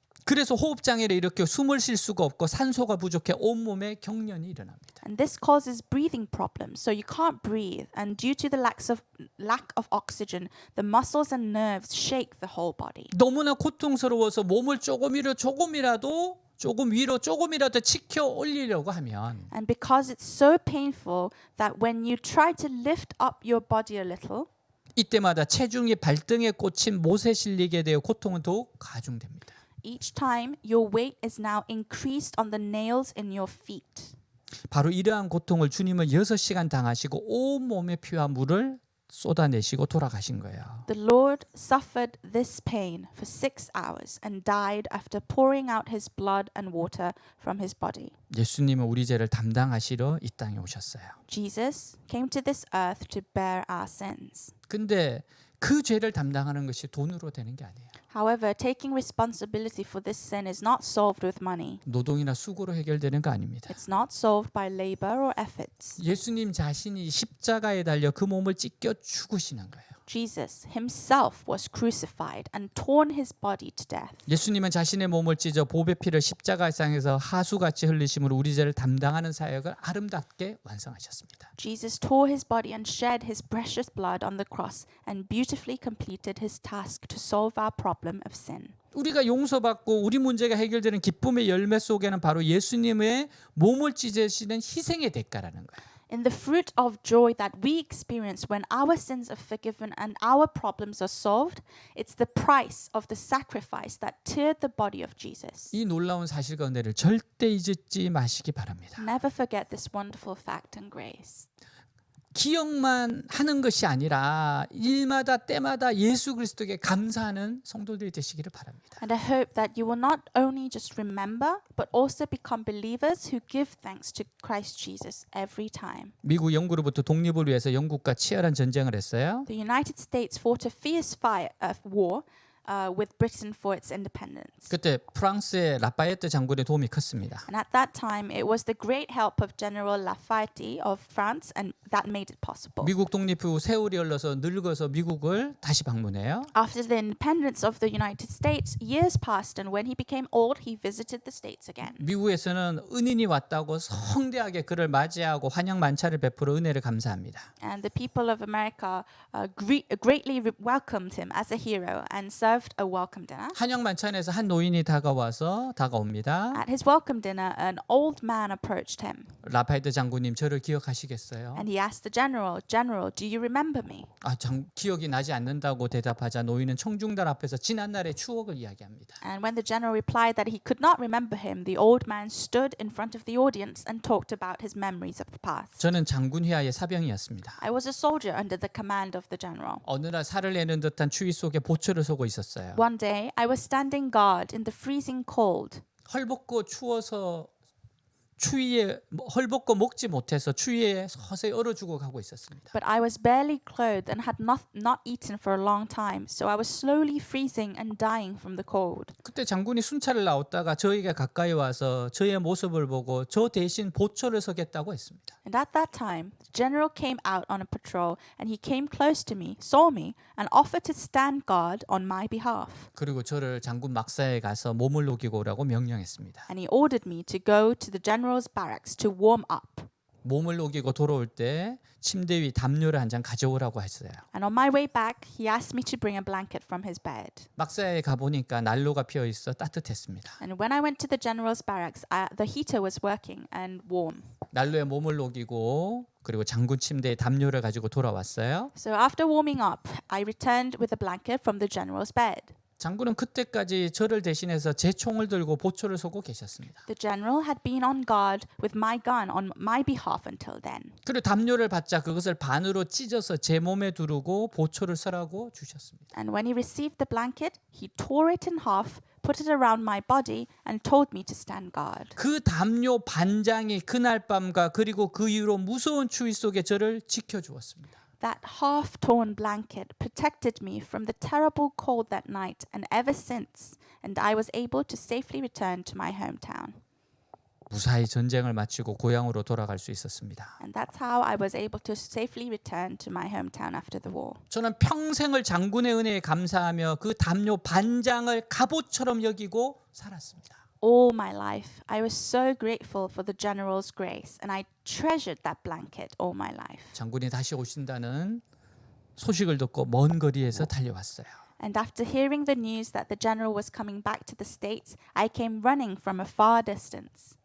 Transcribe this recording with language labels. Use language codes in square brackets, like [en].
[ko] 그래서 호흡 장애를 일으켜 숨을 쉴 수가 없고 산소가 부족해 온몸에 경련이 일어납니다. [en] And this causes breathing problems, so you can't breathe. And due to the lack of oxygen, the muscles and nerves shake the whole body. [ko] 너무나 고통스러워서 몸을 조금이라도 치켜 올리려고 하면 [en] And because it's so painful that when you try to lift up your body a little, [ko] 이때마다 체중이 발등에 꽂힌 못에 실리게 되어 고통은 더욱 가중됩니다. [en] each time your weight is now increased on the nails in your feet. [ko] 바로 이러한 고통을 주님은 6시간 당하시고 온몸에 피와 물을 쏟아내시고 돌아가신 거예요. [en] The Lord suffered this pain for 6 hours and died after pouring out his blood and water from his body. [ko] 예수님은 우리 죄를 담당하시러 이 땅에 오셨어요. [en] Jesus came to this earth to bear our sins. [ko] 근데 그 죄를 담당하는 것이 돈으로 되는 게 아니에요. [en] However, taking responsibility for this sin is not solved with money. [ko] 노동이나 수고로 해결되는 거 아닙니다. [en] It's not solved by labor or efforts. [ko] 예수님 자신이 십자가에 달려 그 몸을 찢겨 죽으시는 거예요. [en] Jesus himself was crucified and torn his body to death. [ko] 예수님은 자신의 몸을 찢어 보배 피를 십자가상에서 하수같이 흘리심으로 우리 죄를 담당하는 사역을 아름답게 완성하셨습니다. [en] Jesus tore his body and shed his precious blood on the cross and beautifully completed his task to solve our problem of sin. [ko] 우리가 용서받고 우리 문제가 해결되는 기쁨의 열매 속에는 바로 예수님의 몸을 찢으시는 희생의 대가라는 거예요. [en] In the fruit of joy that we experience when our sins are forgiven and our problems are solved, it's the price of the sacrifice that teared the body of Jesus. [ko] 이 놀라운 사실과 은혜를 절대 잊지 마시기 바랍니다. [en] Never forget this wonderful fact and grace. [ko] 기억만 하는 것이 아니라 일마다 때마다 예수 그리스도에게 감사하는 성도들이 되시기를 바랍니다. [en] And I hope that you will not only just remember, but also become believers who give thanks to Christ Jesus every time. [ko] 미국 영구로부터 독립을 위해서 영국과 치열한 전쟁을 했어요. [en] The United States fought a fierce war with Britain for its independence. [ko] 그때 프랑스의 라파예트 장군의 도움이 컸습니다. [en] And at that time, it was the great help of General Lafayette of France, and that made it possible. [ko] 미국 독립 후 세월이 흘러서 늙어서 미국을 다시 방문해요. [en] After the independence of the United States, years passed, and when he became old, he visited the States again. [ko] 미국에서는 은인이 왔다고 성대하게 그를 맞이하고 환영 만찬을 베풀어 은혜를 감사합니다. [en] And the people of America greatly welcomed him as a hero and served a welcome dinner. [ko] 환영 만찬에서 한 노인이 다가옵니다. [en] At his welcome dinner, an old man approached him, [ko] 라파예트 장군님 저를 기억하시겠어요? [en] and he asked the general, do you remember me? [ko] 기억이 나지 않는다고 대답하자 노인은 청중들 앞에서 지난날의 추억을 이야기합니다. [en] And when the general replied that he could not remember him, the old man stood in front of the audience and talked about his memories of the past. [ko] 저는 장군 휘하의 사병이었습니다. [en] I was a soldier under the command of the general. [ko] 어느 날 살을 내는 듯한 추위 속에 보초를 서고 있었어요. [en] One day, I was standing guard in the freezing cold. [ko] 헐벗고 추워서 추위에 헐벗고 먹지 못해서 추위에 서서히 얼어 죽어가고 있었습니다. [en] But I was barely clothed and had not eaten for a long time, so I was slowly freezing and dying from the cold. [ko] 그때 장군이 순찰을 나왔다가 저에게 가까이 와서 저의 모습을 보고 저 대신 보초를 서겠다고 했습니다. [en] And at that time, the general came out on a patrol, and he came close to me, saw me, and offered to stand guard on my behalf. [ko] 그리고 저를 장군 막사에 가서 몸을 녹이고 오라고 명령했습니다. [en] And he ordered me to go to the general's barracks to warm up. [ko] 몸을 녹이고 돌아올 때 침대 위 담요를 한 장 가져오라고 했어요. [en] And on my way back, he asked me to bring a blanket from his bed. [ko] 막사에 가 보니까 난로가 피어 있어 따뜻했습니다. [en] And when I went to the general's barracks, the heater was working and warm. [ko] 난로에 몸을 녹이고 그리고 장군 침대에 담요를 가지고 돌아왔어요. [en] So after warming up, I returned with a blanket from the general's bed. [ko] 장군은 그때까지 저를 대신해서 제 총을 들고 보초를 서고 계셨습니다. [en] The general had been on guard with my gun on my behalf until then. [ko] 그리고 담요를 받자 그것을 반으로 찢어서 제 몸에 두르고 보초를 서라고 주셨습니다. [en] And when he received the blanket, he tore it in half, put it around my body, and told me to stand guard. [ko] 그 담요 반장이 그날 밤과 그리고 그 이후로 무서운 추위 속에 저를 지켜주었습니다. [en] That half-torn blanket protected me from the terrible cold that night and ever since, and I was able to safely return to my hometown. [ko] 무사히 전쟁을 마치고 고향으로 돌아갈 수 있었습니다. [en] And that's how I was able to safely return to my hometown after the war. [ko] 저는 평생을 장군의 은혜에 감사하며 그 담요 반장을 갑옷처럼 여기고 살았습니다. [en] All my life, I was so grateful for the general's grace, and I treasured that blanket all my life. [ko] 장군이 다시 오신다는 소식을 듣고 먼 거리에서 달려왔어요. [en] And after hearing the news that the general was coming back to the States, I came running from a far distance.